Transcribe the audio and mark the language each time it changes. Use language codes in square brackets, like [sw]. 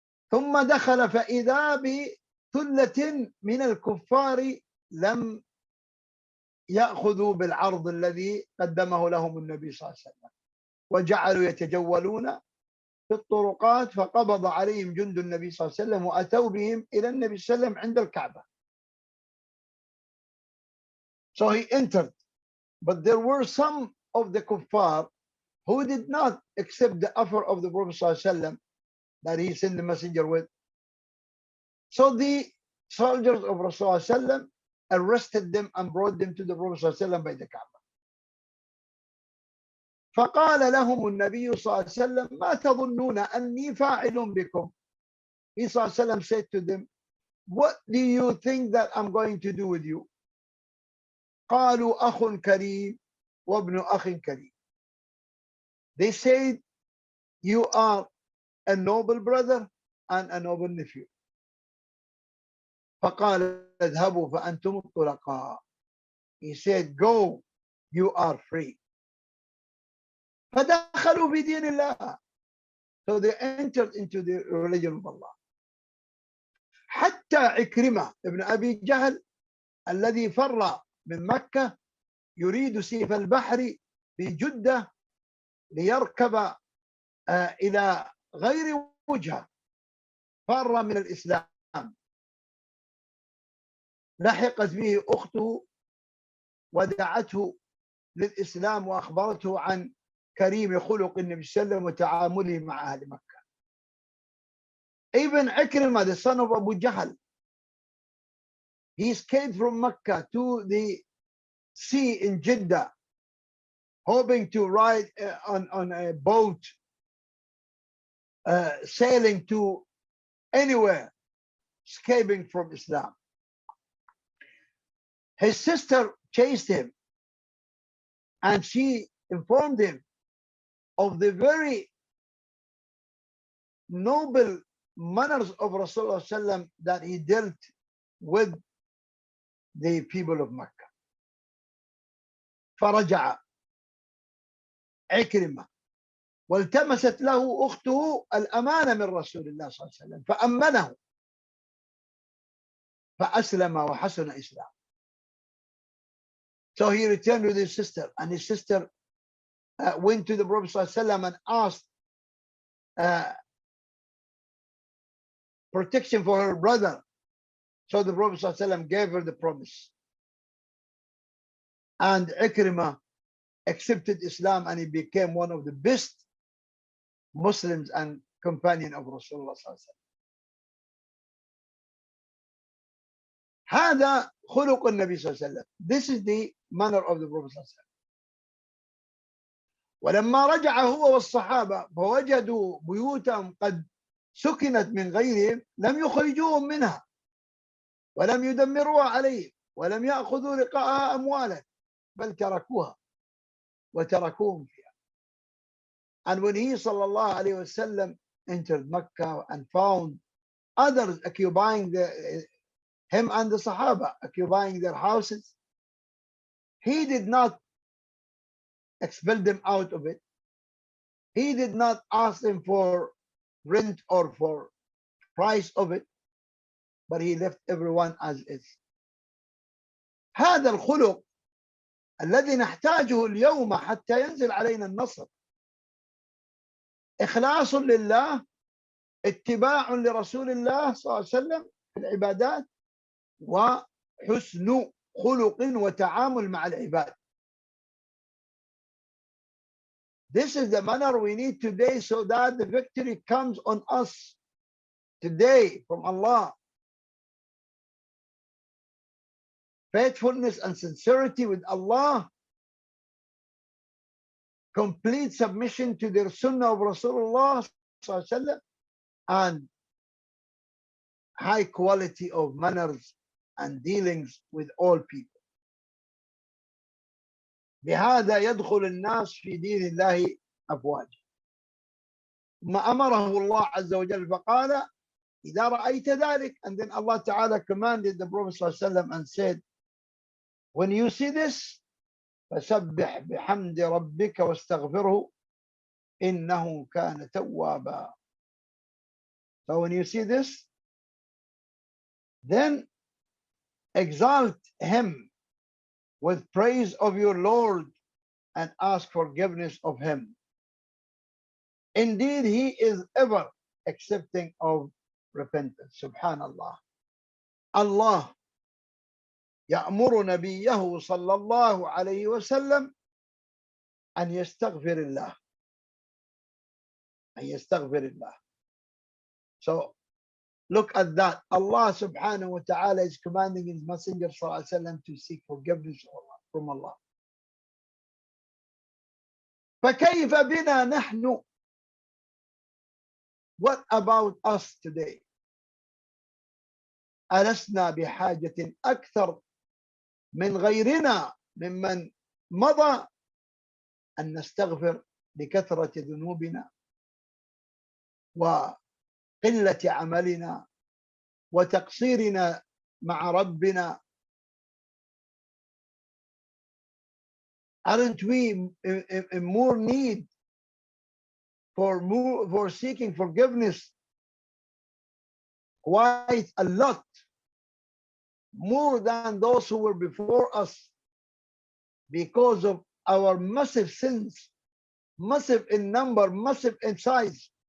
[ar] ثم دخل فإذا بثلة من الكفار لم يأخذوا بالعرض الذي قدمه لهم النبي صلى الله عليه وسلم وجعلوا يتجولون في الطرقات فقبض عليهم جند النبي صلى الله عليه وسلم وأتوا بهم إلى النبي صلى الله عليه وسلم عند الكعبة. [en] So he entered, but there were some of the kuffar who did not accept the offer of the Prophet صلى الله عليه وسلم that he sent the messenger with. So the soldiers of Rasulullah صلى الله عليه وسلم arrested them and brought them to the Prophet صلى الله عليه وسلم by the Kaaba. [ar] فقال لهم النبي صلى الله عليه وسلم ما تظنون أني فاعل بكم. [en] He صلى الله عليه وسلم said to them, what do you think that I'm going to do with you? [ar] قالوا أخ كريم وابن أخ كريم. [en] They said, you are a noble brother and a noble nephew. [ar] فقال اذهبوا فأنتم الطلقاء. [en] He said, go, you are free. [ar] فدخلوا في دين الله. [en] So they entered into the religion of Allah. [ar] حتى عكرمة ابن أبي جهل الذي فر من مكة يريد سيف البحر في جدة ليركب إلى غير وجهة, فر من الإسلام. لحقت به أخته ودعته للإسلام وأخبرته عن كريم خلق النبي صلى الله عليه وسلم وتعامله مع أهل مكة. [en] Even Ikrimah, the son of Abu Jahl, he escaped from Mecca to the sea in Jeddah, hoping to ride on a boat, sailing to anywhere, escaping from Islam. His sister chased him and she informed him of the very noble manners of Rasulullah sallam that he dealt with the people of Mecca. [ar] فرجع عكرمة والتمست له أخته الأمانة من رسول الله صلى الله عليه وسلم فأمنه فأسلم وحسن إسلام. [en] So he returned with his sister, and his sister went to the Prophet صلى الله عليه وسلم and asked protection for her brother. So the Prophet صلى الله عليه وسلم gave her the promise. And Ikrimah accepted Islam, and he became one of the best Muslims and companion of Rasulullah صلى الله عليه وسلم. [ar] هذا خلق النبي صلى الله عليه وسلم. [en] This is the manner of the Prophet صلى الله عليه وسلم. [ar] ولما رجع هو والصحابة فوجدوا بيوتهم قد سكنت من غيرهم لم يخرجوهم منها ولم يدمروها عليهم ولم يأخذوا لقاءها أموالا بل تركوها وتركوهم فيها. [en] And when he صلى الله عليه وسلم entered Mecca and found others occupying him and the Sahaba occupying their houses, he did not expel them out of it. He did not ask them for rent or for price of it, but he left everyone as is. [ar] هذا الخلق الذي نحتاجه اليوم حتى ينزل علينا النصر. إخلاص لله، اتباع لرسول الله صلى الله عليه وسلم في العبادات، وحسن خلق وتعامل مع العباد. [en] This is the manner we need today so that the victory comes on us today from Allah. Faithfulness and sincerity with Allah, complete submission to the Sunnah of Rasulullah sallallahu alaihi wasallam, and high quality of manners and dealings with all people. [ar] بهذا يدخل الناس في دين الله أفواجا. ما أمره الله عز وجل فقال إذا رأيت ذلك, [en] and then Allah Ta'ala commanded the Prophet صلى الله عليه وسلم and said, when you see this, [ar] فسبح بحمد ربك واستغفره إنه كان توابا. [en] So when you see this, then exalt him with praise of your Lord and ask forgiveness of him. Indeed, he is ever accepting of repentance. [ar] Subhanallah. Allah يأمر نبيه صلى الله عليه وسلم أن يستغفر الله. أن يستغفر الله. [en] So look at that. Allah subhanahu wa ta'ala is commanding his messenger sallallahu alaihi wasallam to seek forgiveness from Allah. [ar] فكيف بنا نحن? [en] What about us today? [ar] ألسنا بحاجة أكثر من غيرنا ممن مضى أن نستغفر لكثرة ذنوبنا وقلة عملنا وتقصيرنا مع ربنا. [en] Aren't we in more need for seeking forgiveness quite a lot more than those who were before us because of our massive sins, massive in number, massive in size?